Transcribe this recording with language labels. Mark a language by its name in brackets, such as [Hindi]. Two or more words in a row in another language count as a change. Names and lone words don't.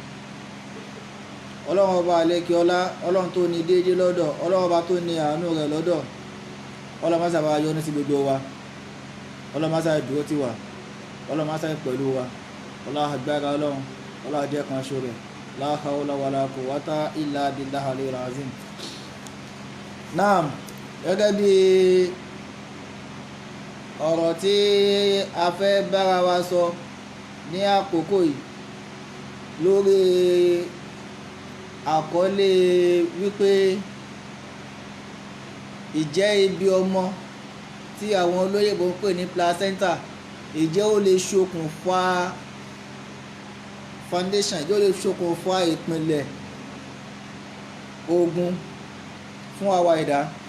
[Yoruba] Ọlọ́run ọba àlékè ọlá, Ọlọ́run tó ní déédé lọ́dọ̀, Ọlọ́run ọba tó ní àánú rẹ̀ lọ́dọ̀, Ọlọ́run má sábà yọ́nú sí gbogbo wa, Ọlọ́run má sábà dúró tì wá, Ọlọ́run má sábà pẹ̀lú wa, Ọlọ́run agbára Ọlọ́run, Ọlọ́run jẹ́ kan ṣo rẹ̀, [Arabic] لا حول ولا قوة إلا بالله العلي العظيم. [Yoruba] Naam, gẹ́gẹ́ bí ọ̀rọ̀ tí a fẹ́ bára wa sọ ní àkókò yìí lórí àkọlé wípé ìjẹ́ ibi ọmọ tí àwọn olóyìnbó ń pè ní placenta ìjẹ́ ó lè ṣokùnfà foundation, ìjẹ́ ó lè ṣokùnfà ìpìlẹ̀ ogun fún àwa ẹ̀dá.